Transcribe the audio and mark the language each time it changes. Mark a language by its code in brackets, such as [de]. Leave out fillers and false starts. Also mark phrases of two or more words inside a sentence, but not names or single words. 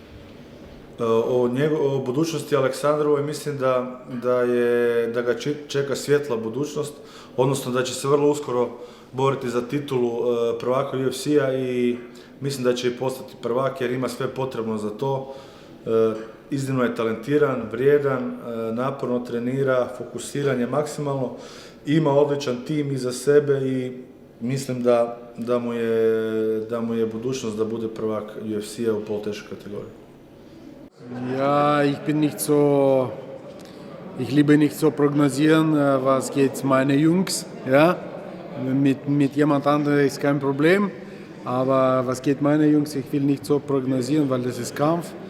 [hr] O budućnosti Aleksandrovoj mislim da ga čeka svjetla budućnost, odnosno da će se vrlo uskoro boriti za titulu prvaka UFC-a i mislim da će i postati prvak jer ima sve potrebno za to. Iznimno je talentiran, vrijedan, naporno trenira, fokusiran je maksimalno, ima odličan tim iza sebe i mislim da mu je budućnost da bude prvak UFC-a u poluteškoj kategoriji. [de] Ja, ich liebe nicht so prognosieren, was geht meine Jungs, ja. Mit jemand anderem ist kein Problem, aber was geht meine Jungs, ich will nicht so prognosieren, weil das ist Kampf.